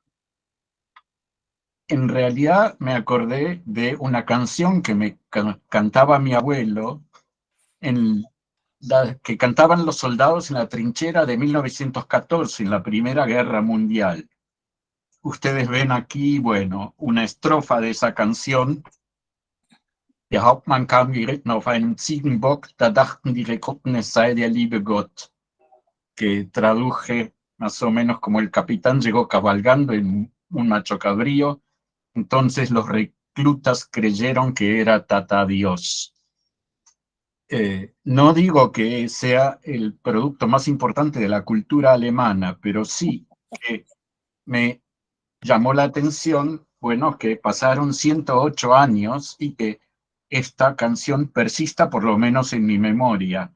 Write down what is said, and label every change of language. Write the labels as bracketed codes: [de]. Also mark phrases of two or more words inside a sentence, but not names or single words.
[es] En realidad me acordé de una canción que me cantaba mi abuelo, que cantaban los soldados en la trinchera de 1914, en la Primera Guerra Mundial. Ustedes ven aquí, bueno, una estrofa de esa canción. [de] Der Hauptmann kam geritten auf einem Ziegenbock, da dachten die Rekruten, es sei der liebe Gott. [es] Que traduje más o menos como el capitán llegó cabalgando en un macho cabrío, entonces los reclutas creyeron que era Tata Dios. No digo que sea el producto más importante de la cultura alemana, pero sí que me llamó la atención, bueno, que pasaron 108 años y que esta canción persista por lo menos en mi memoria.